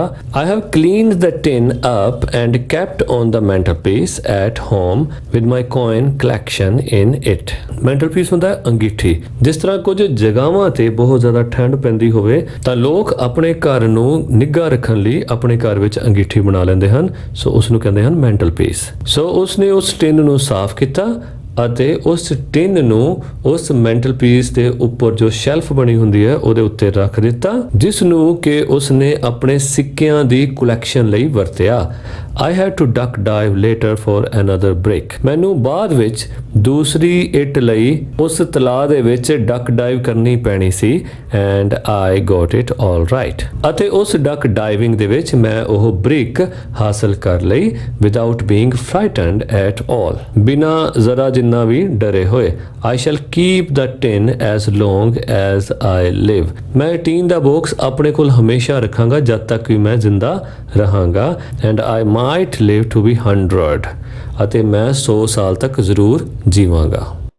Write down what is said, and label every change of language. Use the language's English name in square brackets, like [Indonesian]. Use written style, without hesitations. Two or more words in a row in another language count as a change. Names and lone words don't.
[English] I have cleaned the tin up and kept on the mantelpiece at home with my coin collection in it. [Punjabi] mantelpiece ਹੁੰਦਾ ਹੈ ਅੰਗੀਠੀ। ਜਿਸ ਤਰ੍ਹਾਂ ਕੁਝ ਜਗ੍ਹਾਵਾਂ ਤੇ ਬਹੁਤ ਜ਼ਿਆਦਾ ਠੰਡ ਪੈਂਦੀ ਹੋਵੇ ਤਾਂ ਲੋਕ ਆਪਣੇ ਘਰ ਨੂੰ ਨਿੱਘਾ ਰੱਖਣ ਲਈ ਆਪਣੇ ਘਰ ਵਿੱਚ ਅੰਗੀਠੀ ਬਣਾ ਲੈਂਦੇ ਹਨ, ਸੋ ਉਸ ਨੂੰ ਕਹਿੰਦੇ ਹਨ mantelpiece। ਸੋ ਉਸਨੇ ਉਸ ਟਿਨ ਨੂੰ ਸਾਫ਼ ਕੀਤਾ ਅਤੇ ਉਸ ਟਿਨ ਨੂੰ ਉਸ ਮੈਂਟਲਪੀਸ ਦੇ ਉੱਪਰ ਜੋ ਸ਼ੈਲਫ ਬਣੀ ਹੁੰਦੀ ਹੈ ਉਹਦੇ ਉੱਤੇ ਰੱਖ ਦਿੱਤਾ, ਜਿਸ ਨੂੰ ਕਿ ਉਸਨੇ ਆਪਣੇ ਸਿੱਕਿਆਂ ਦੀ ਕਲੈਕਸ਼ਨ ਲਈ ਵਰਤਿਆ। [English] I had to duck dive later for another brick. [Punjabi] ਮੈਨੂੰ ਬਾਅਦ ਵਿੱਚ ਦੂਸਰੀ ਇੱਟ ਲਈ ਉਸ ਤਲਾਅ ਦੇ ਵਿੱਚ [English] duck dive [Punjabi] ਕਰਨੀ ਪੈਣੀ ਸੀ [English] and I got it all right. [Punjabi] ਅਤੇ ਉਸ [English] duck diving [Punjabi] ਦੇ ਵਿੱਚ ਮੈਂ ਉਹ ਬ੍ਰਿਕ ਹਾਸਲ ਕਰ ਲਈ [English] without being frightened at all, [Punjabi] ਬਿਨਾਂ ਜ਼ਰਾ ਜਿੰਨਾ ਵੀ ਡਰੇ ਹੋਏ। [English] I shall keep the tin as long as I live. [Punjabi] ਮੈਂ ਟੀਨ ਦਾ ਬਾਕਸ ਆਪਣੇ ਕੋਲ ਹਮੇਸ਼ਾ ਰੱਖਾਂਗਾ ਜਦ ਤੱਕ ਵੀ ਮੈਂ ਜ਼ਿੰਦਾ ਰਹਾਂਗਾ [English] and I might live to be 100, [Punjabi] ਅਤੇ ਮੈਂ 100 ਸਾਲ ਤੱਕ ਜ਼ਰੂਰ ਜੀਵਾਂਗਾ।